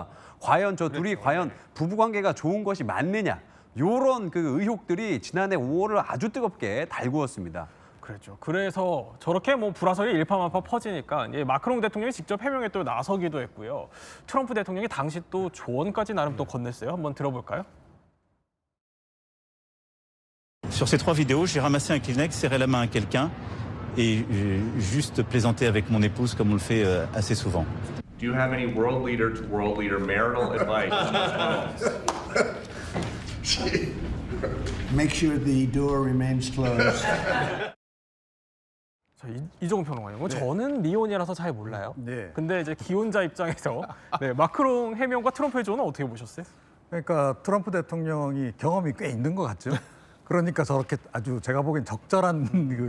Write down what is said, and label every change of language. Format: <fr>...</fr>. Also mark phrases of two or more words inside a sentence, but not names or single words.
<ko>과연 저 둘이 과연 부부 관계가 좋은 것이 맞느냐. 요런 그 의혹들이 지난해 5월을 아주 뜨겁게 달구었습니다. 그렇죠. 그래서 저렇게 뭐 불화설이 일파만파 퍼지니까 이제 마크롱 대통령이 직접 해명에 또 나서기도 했고요. 트럼프 대통령이 당시 또 조언까지 나름 또 건넸어요. 한번 들어볼까요?</ko> <fr>Sur ces 3 vidéos, j'ai ramassé un Kleenex, serré la main à quelqu'un et juste plaisanté avec mon épouse comme on le fait assez souvent.</fr> <en>Do you have any world leader to world leader marital advice? Make sure the door remains closed.</en> <ko>자, 이종훈 평론가님, 뭐 저는 미혼이라서 잘 몰라요. 네. 근데 이제 기혼자 입장에서 마크롱 해명과 트럼프의 조언은 어떻게 보셨어요? 그러니까 트럼프 대통령이 경험이 꽤 있는 것 같죠. 그러니까 저렇게 아주 제가 보기엔 적절한</ko>